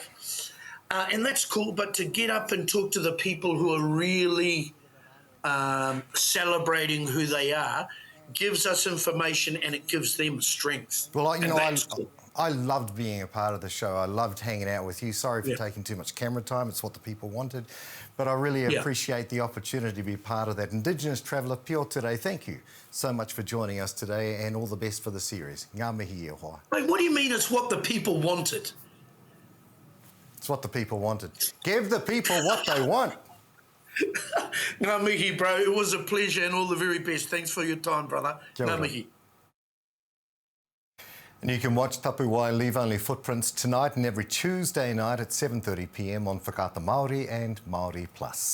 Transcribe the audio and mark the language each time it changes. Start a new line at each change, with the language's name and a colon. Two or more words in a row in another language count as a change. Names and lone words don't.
English: And that's cool, but to get up and talk to the people who are really celebrating who they are gives us information and it gives them strength. Well, you know, Cool. I loved being a part of the show. I loved hanging out with you. Sorry for taking too much camera time. It's what the people wanted. But I really appreciate the opportunity to be part of that. Indigenous traveller, Pio Terei, thank you so much for joining us today and all the best for the series.
Māori: Ngā mihi e hoa.
English: Wait, what do you mean it's what the people wanted? It's what the people wanted. Give the people what they want.
Māori: Ngā mihi, bro.
English: It was a pleasure and all the very best. Thanks for your time, brother.
Māori: Ngā mihi.
English: And you can watch Tapuwae Leave Only Footprints tonight and every Tuesday night at 7:30 p.m. on Whakaata Māori and Māori Plus.